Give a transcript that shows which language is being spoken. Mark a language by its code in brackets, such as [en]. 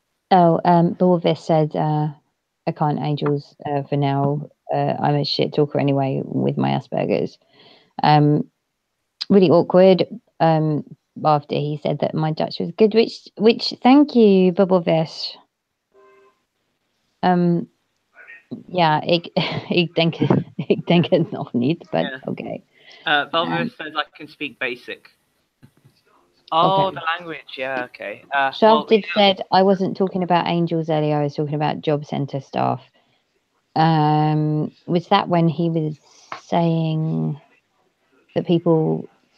[en] Oh, Borvis said, I can't angels for now. I'm a shit talker anyway with my Asperger's. Really awkward. After he said that my Dutch was good, which thank you, Borvis. [nl] Ja, ik denk het nog niet, [en] but okay. Borvis says I can speak basic. Oh, the language, yeah, okay. Shafted said I wasn't talking about angels earlier, I was talking about job centre staff. Was that when he was saying that people...